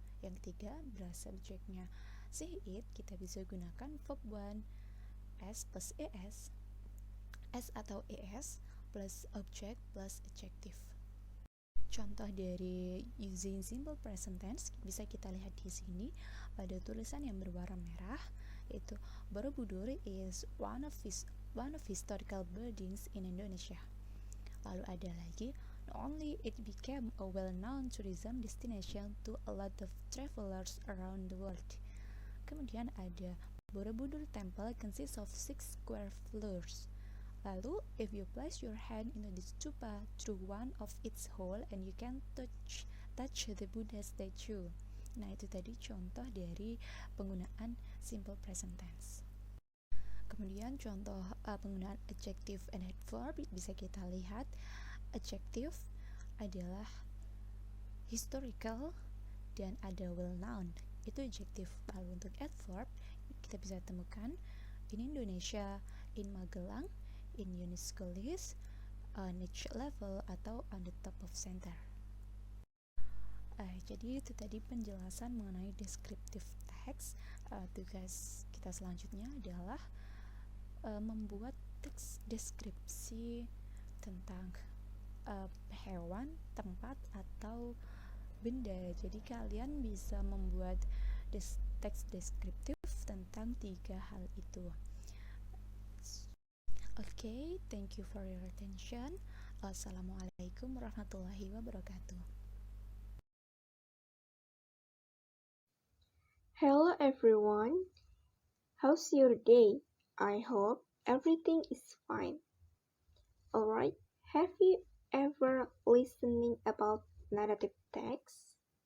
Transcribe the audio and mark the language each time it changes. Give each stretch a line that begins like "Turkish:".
Indonesian: Yang ketiga, bila subjeknya she, it, kita bisa gunakan verb 1 s plus es, s atau es plus object plus adjective. Contoh dari using simple present tense bisa kita lihat di sini pada tulisan yang berwarna merah. Yaitu
English: Borobudur is one of historical buildings in Indonesia.
Indonesian: Lalu ada lagi,
English: not only it became a well-known tourism destination to a lot of travelers around the world.
Indonesian: Kemudian ada
English: Borobudur Temple consists of 6 square floors.
Indonesian: Lalu,
English: if you place your hand into the stupa through one of its hole and you can touch the Buddha statue.
Indonesian: Nah, itu tadi contoh dari penggunaan simple present tense. Kemudian contoh penggunaan adjective and adverb bisa kita lihat. Adjective adalah historical dan ada well-known. Itu
English: adjective.
Indonesian: Lalu untuk adverb kita bisa temukan
English: in Indonesia, in Magelang, in UNESCO list, niche level,
Indonesian: atau
English: on the top of center.
Indonesian: Jadi itu tadi penjelasan mengenai descriptive text. Tugas kita selanjutnya adalah membuat teks deskripsi tentang hewan, tempat, atau benda. Jadi kalian bisa membuat teks deskriptif tentang 3 hal itu.
English: Okay, thank you for your attention.
Arabic: Assalamualaikum warahmatullahi wabarakatuh.
English: Hello everyone, how's your day? I hope everything is fine. Alright, have you ever listening about narrative text?